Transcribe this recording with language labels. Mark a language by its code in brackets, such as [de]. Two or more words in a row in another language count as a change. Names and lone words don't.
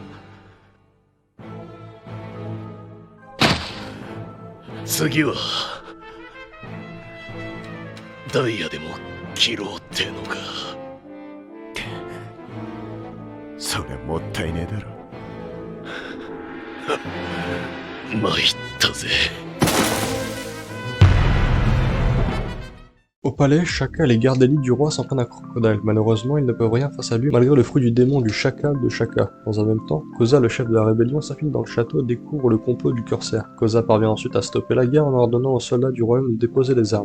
[ja] 次はダイヤでも切ろうってのか。それもったいねえだろ。参ったぜ。 [fr] Au palais, Shaka et les gardes élites du roi s'en prennent à Crocodile. Malheureusement, ils ne peuvent rien face à lui malgré le fruit du démon du chacal de Shaka. Dans un même temps, Koza, le chef de la rébellion, s'infiltre dans le château et découvre le complot du corsaire. Koza parvient ensuite à stopper la guerre en ordonnant aux soldats du royaume de déposer les armes.